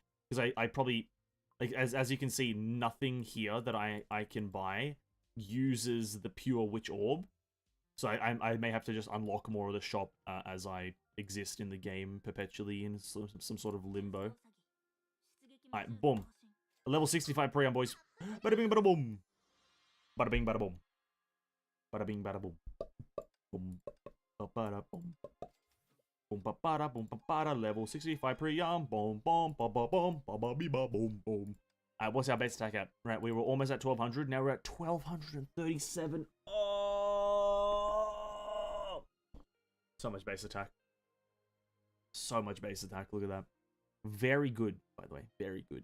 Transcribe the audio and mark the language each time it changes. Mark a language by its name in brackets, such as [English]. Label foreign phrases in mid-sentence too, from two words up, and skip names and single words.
[English] Because I probably, like, as you can see, nothing here that I can buy uses the pure Witch Orb. So I may have to just unlock more of the shop as I exist in the game perpetually in some sort of limbo. Alright, boom. Level 65 pre-arm, boys. Bada bing, bada boom. Bada bing, bada boom. Bada bing, bada boom. Boom, bada boom. Boom, bada boom, bada. Level 65 pre-arm. Boom, boom, ba ba boom, ba ba be ba boom, boom. Alright, what's our base attack at? Right, we were almost at 1200. Now we're at 1237. Oh! So much base attack. So much base attack. Look at that. Very good, by the way. Very good.